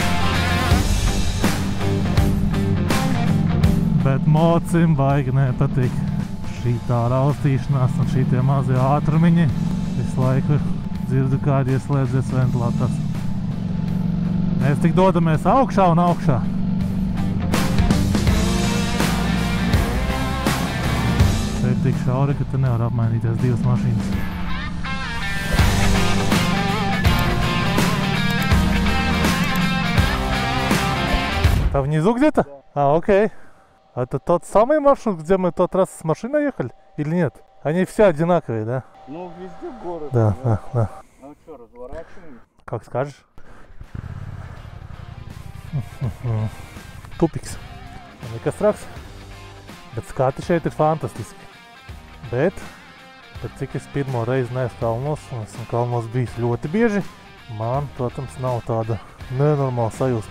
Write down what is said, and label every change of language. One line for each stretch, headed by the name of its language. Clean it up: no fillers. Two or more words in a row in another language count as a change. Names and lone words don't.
Latvian: Bet mocim baigi nepatīk šitā raustīšanās un šitie mazie ātrumiņi. Visu laiku dzirdu, kādi ieslēdzies ventilators. Mēs tik dodamies augšā un augšā. Šeit tik šauri, ka te nevar apmainīties 2 mašīnas.
Russian: Там внизу где-то? А, окей. Это тот самый маршрут, где мы тот раз с машиной ехали? Или нет? Они все одинаковые, да? Ну, везде город. Да. Ну что, разворачиваем? Как скажешь.
Latvian: Tupiks. Nekas traks. Bet skati šeit ir fantastiski. Bet cik es pirmo reizi neesmu kalnos, un esmu kalnos bijis ļoti bieži, man, protams, nav tāda nenormāla sajūsma.